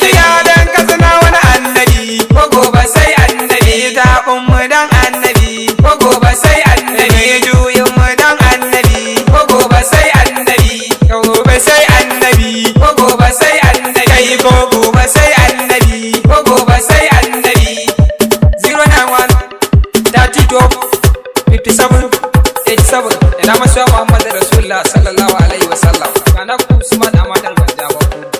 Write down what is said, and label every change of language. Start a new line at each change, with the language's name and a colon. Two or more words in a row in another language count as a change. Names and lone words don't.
Hausa: Kiya dan Katsina wani annabi, ko gobe sai annabi. Zaɓin mu dan annabi, ko gobe sai annabi. Juyin mu dan annabi, ko gobe sai annabi. Gobe sai annabi, ko gobe sai annabi. Kai ko gobe sai annabi, ko gobe sai annabi.
English: Zero nine one thirty-two fifty-seven eighty-seven.
Hausa: Ina masoya Muhammadu Rasulullah
Arabic: صلى الله عليه وسلم.
Hausa: Kana ku Usman Ahmad Al-Banjawa ku.